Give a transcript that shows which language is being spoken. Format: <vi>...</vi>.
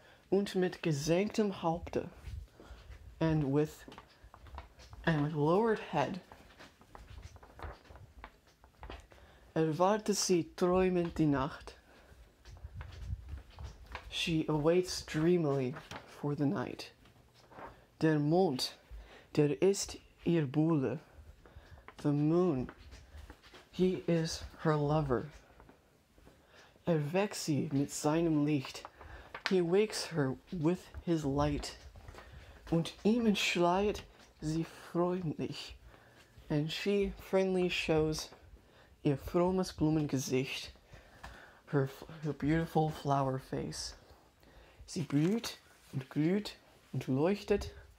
<de>Und mit gesenktem Haupte.</de> <en>And with lowered head.</en> <de>Erwartet sie träumend die Nacht.</de> <en>She awaits dreamily for the night.</en> <de>Der Mond, der ist ihr Buhle.</de> <en>The moon, he is her lover.</en> <de>Weckt sie mit seinem Licht.</de> <en>He wakes her with his light.</en> <de>Und ihm entschleiert sie freundlich.</de> <en>And she friendly shows</en> <de>ihr frommes Blumengesicht.</de> <en>Her beautiful flower face.</en> <de>Sie blüht und glüht und leuchtet.</de>